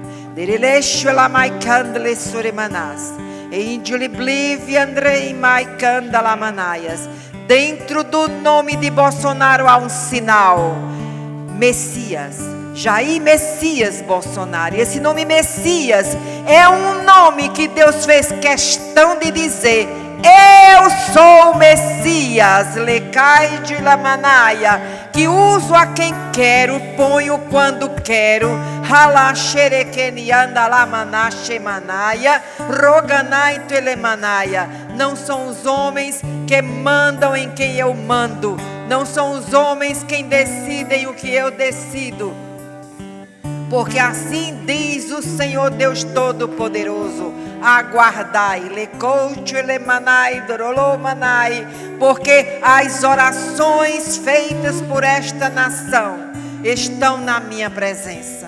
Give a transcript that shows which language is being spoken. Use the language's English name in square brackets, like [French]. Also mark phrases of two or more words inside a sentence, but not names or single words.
[Portuguese] Dentro do nome de Bolsonaro há um sinal: Messias, Jair Messias Bolsonaro. E esse nome Messias é um nome que Deus fez questão de dizer: eu sou o Messias, lecai de lamanaia, que uso a quem quero, ponho quando quero, halaxerequenianda lamanache manaia, roganai telemanaia. Não são os homens que mandam em quem eu mando, não são os homens quem decidem o que eu decido, porque assim diz o Senhor Deus Todo-Poderoso: aguardai, porque as orações feitas por esta nação estão na minha presença.